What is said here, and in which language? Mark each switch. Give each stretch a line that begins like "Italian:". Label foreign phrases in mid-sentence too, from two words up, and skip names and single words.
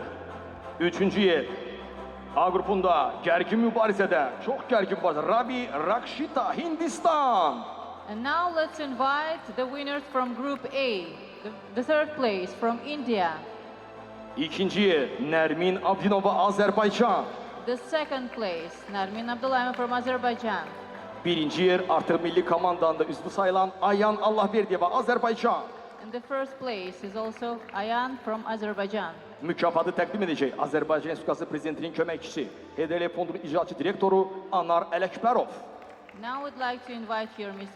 Azerbaijani: Üçüncü yer, A qrupunda gərgin mübarizədə, çox gərgin mübarizə, Rabi Rakshita, Hindistan.
English: And now let's invite the winners from Group A, the third place from India.
Azerbaijani: İkinci yer, Nərmin Abdinova, Azərbaycan.
English: The second place, Narmin Abdullayev from Azerbaijan.
Azerbaijani: Birinci yer artıq milli komandanda üzvü sayılan Ayan Allahverdiyeva, Azərbaycan.
English: And the first place is also Ayan from Azerbaijan.
Azerbaijani: Mükafatı təqdim edəcək Azərbaycan Respublikası Prezidentinin köməkçisi, HDL Fondunun icraçı direktoru Anar Ələkbərov.
English: Now I'd like to invite here Mr.